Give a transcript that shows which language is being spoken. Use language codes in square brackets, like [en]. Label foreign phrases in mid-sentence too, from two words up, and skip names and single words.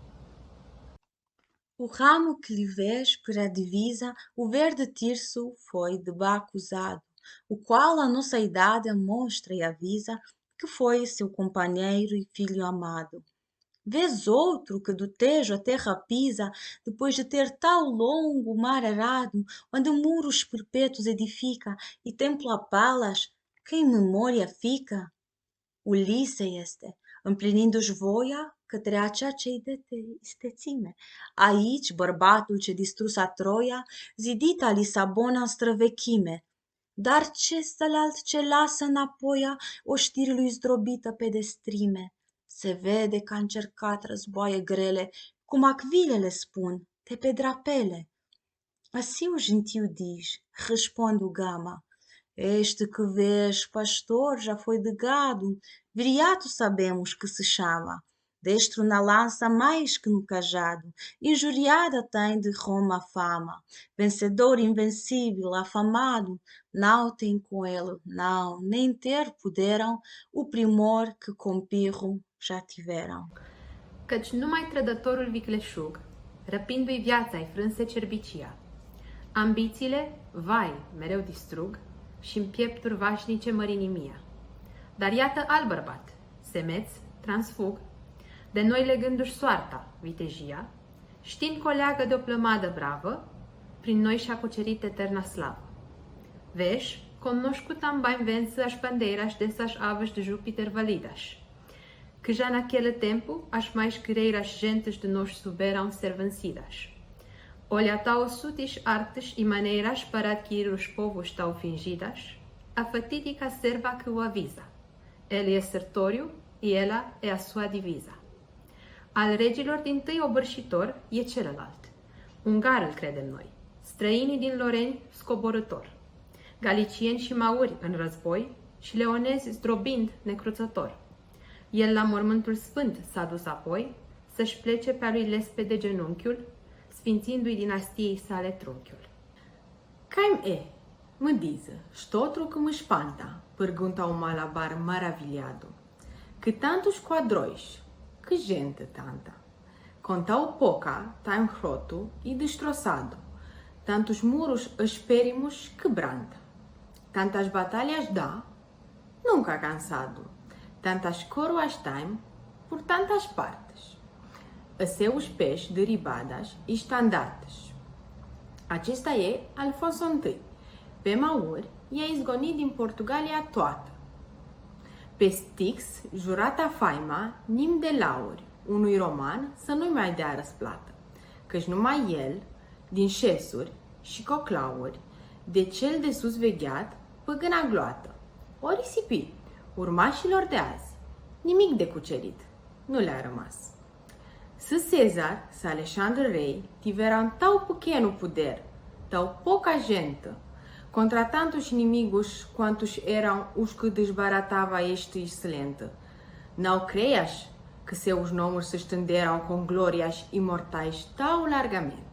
[pt] O ramo que lhe vês por a divisa, o verde tirso foi de Baco usado, o qual a nossa idade mostra e avisa que foi seu companheiro e filho amado. Vês outro que do Tejo a terra pisa, depois de ter tal longo mar arado, onde muros perpétuos edifica e templo a palas, que em memória fica? [ro] Ulisse este, împlinindu-și voia către acea ce-i de istețime. Aici bărbatul ce distrusa Troia, zidita Lisabona în străvechime. Dar ce celălalt ce lasă înapoia oștirii lui zdrobită pe destrime? Se vede că a încercat războaie grele, cum acvilele spun, te pe drapele. [pt] Assim o gentil diz, responde o Gama, este que vês, pastor, já foi de gado, viriato sabemos que se chama, destro na lança mais que no cajado, injuriada tem de Roma a fama, vencedor invencível, afamado, não tem com ele, não, nem ter puderam o primor que com Pirro já tiveram. [ro] Căci numai trădătorul vicleșug, răpindu-i viața-i frânse cerbicia. Ambițiile, vai, mereu distrug și în piepturi vașnice mărinimia. Dar iată alt bărbat, semeț, transfug, de noile gânduri soarta, vitejia, știind că o leagă de o plămadă bravă, prin noi și-a cucerit eterna slavă. [pt] Veš, conoscut am bem vença as bandeiras dessas aves de Júpiter validas, que já naquele tempo as mais guerreiras gentes de nós souberam ser vencidas. Olha tal sutis artes e maneiras para adquirir os povos tão fingidas, a fatídica serva que o avisa. Ele é sertório e ela é a sua divisa. [ro] Al regilor din tâi obârșitor e celălalt. Ungar îl credem noi, străinii din Loreni scoborător, galicieni și mauri în război și leonezi zdrobind necruțător. El la mormântul sfânt s-a dus apoi să-și plece pe-a lui lespede genunchiul, sfințindu-i dinastiei sale trunchiul. [pt] Caim é, me diz, outro que me espanta, pergunta o Malabar maravilhado. Que tantos quadróis, que gente tanta. Com tal pouca, tão roto e destroçado. Tantos muros aspérimos quebranta. Tantas batalhas dá, nunca cansado. Tantas coroas tem, por tantas partes. A seus pés derivadas e estandartes. [ro] Acesta é Alfonso I, pe Mauri i-a izgonit din Portugalia toată. Pe Stix, jurata faima, nim de lauri, unui roman să nu-i mai dea răsplată, căci numai el, din șesuri și coclauri, de cel de sus vegheat, păgâna gloată, o risipit, urmașilor de azi, nimic de cucerit, nu le-a rămas. [pt] Se Cezar, se Alexandre Rei, tiveram tão pequeno poder, tão pouca gente, contra tantos inimigos quantos eram os que desbaratava este excelente. Não creias que seus nomes se estenderam com glórias imortais tão largamente.